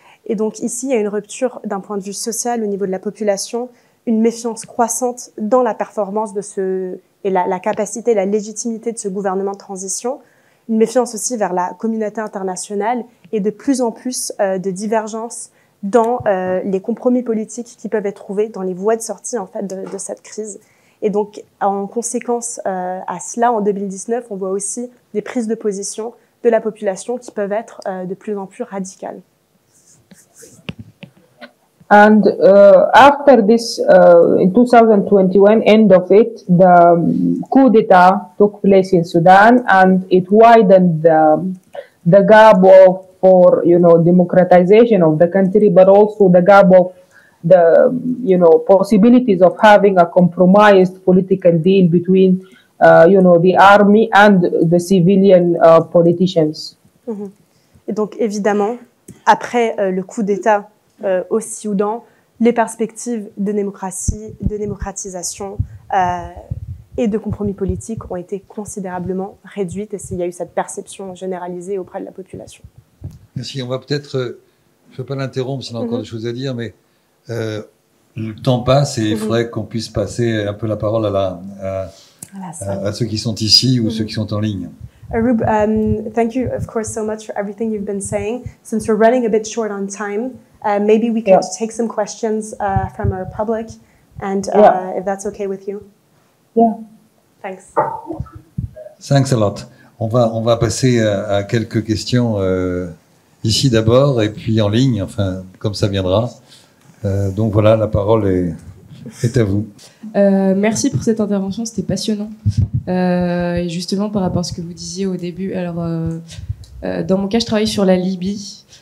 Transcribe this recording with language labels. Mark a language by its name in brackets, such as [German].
[French] Et donc ici, il y a une rupture d'un point de vue social au niveau de la population, une méfiance croissante dans la performance et la capacité, la légitimité de ce gouvernement de transition, une méfiance aussi vers la communauté internationale et de plus en plus de divergences dans les compromis politiques qui peuvent être trouvés, dans les voies de sortie en fait de cette crise. Et donc, en conséquence à cela, en 2019, on voit aussi des prises de position de la population qui peuvent être de plus en plus radicales. [English] And after this, in 2021, end of it, the coup d'etat took place in Sudan, and it widened the gap for democratization of the country, but also the gap of the possibilities of having a compromised political deal between the army and the civilian politicians. Mhm. [French] Et donc évidemment, après le coup d'État au Soudan, les perspectives de démocratie, de démocratisation et de compromis politique ont été considérablement réduites, et il y a eu cette perception généralisée auprès de la population. Merci. On va peut-être, je ne vais pas l'interrompre, s'il y a encore des choses à dire, mais le temps passe et il faudrait qu'on puisse passer un peu la parole à ceux qui sont ici ou ceux qui sont en ligne. [English] Aroub, thank you, of course, so much for everything you've been saying. Since we're running a bit short on time, maybe we could take some questions from our public, and if that's okay with you. Yeah. Thanks. Thanks a lot. [French] On va passer à quelques questions ici d'abord et puis en ligne, enfin, comme ça viendra. Donc voilà, la parole est à vous. Merci pour cette intervention, c'était passionnant. Et justement, par rapport à ce que vous disiez au début, alors, dans mon cas, je travaille sur la Libye.